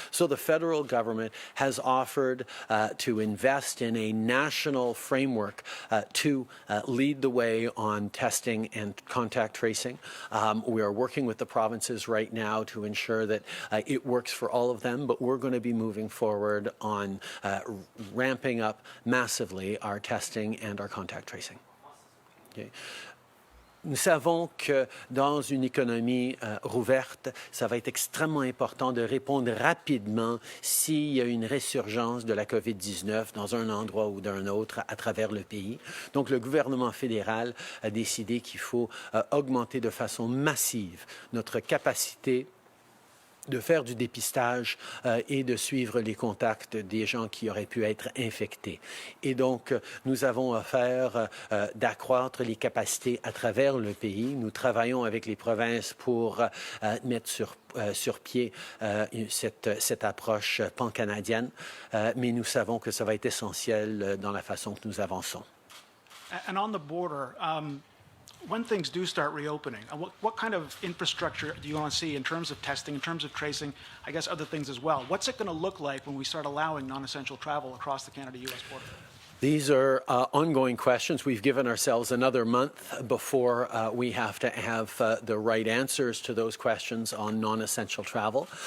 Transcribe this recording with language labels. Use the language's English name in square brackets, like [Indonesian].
[English] So the federal government has offered to invest in a national framework to lead the way on testing and contact tracing. We are working with the provinces right now to ensure that it works for all of them, but we're going to be moving forward on ramping up massively our testing and our contact tracing. Okay. [French] Nous savons que dans une économie rouverte, ça va être extrêmement important de répondre rapidement s'il y a une résurgence de la COVID-19 dans un endroit ou d'un autre à travers le pays. Donc, le gouvernement fédéral a décidé qu'il faut augmenter de façon massive notre capacité de faire du dépistage et de suivre les contacts des gens qui auraient pu être infectés. Et donc, nous avons affaire d'accroître les capacités à travers le pays. Nous travaillons avec les provinces pour mettre sur pied cette approche pan-canadienne, mais nous savons que ça va être essentiel dans la façon que nous avançons. [English] And on the border, when things do start reopening, what kind of infrastructure do you want to see in terms of testing, in terms of tracing, I guess other things as well? What's it going to look like when we start allowing non-essential travel across the Canada-US border? These are ongoing questions. We've given ourselves another month before we have to have the right answers to those questions on non-essential travel.